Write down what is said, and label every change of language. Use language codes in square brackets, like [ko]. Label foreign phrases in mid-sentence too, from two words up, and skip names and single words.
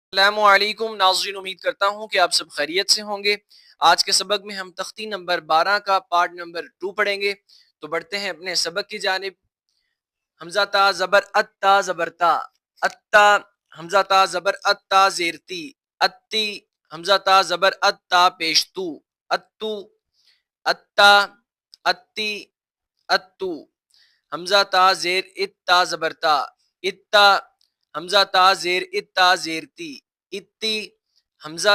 [ur] السلام علیکم ناظرین، امید کرتا ہوں کہ آپ سب خیریت سے ہوں گے۔ آج کے سبق میں ہم تختی نمبر 12 کا پارٹ نمبر 2 پڑھیں گے، تو بڑھتے ہیں اپنے سبق کی جانب۔ حمزہ تا زبر اتا زبرتا، اتا حمزہ تا زبر اتا زیرتی، اتی حمزہ تا زبر اتا پیشتو، اتو اتا اتی اتو حمزہ تا زیر اتا زبرتا، اتا حمزہ تا زیر اتا زیرتی، اتی حمزہ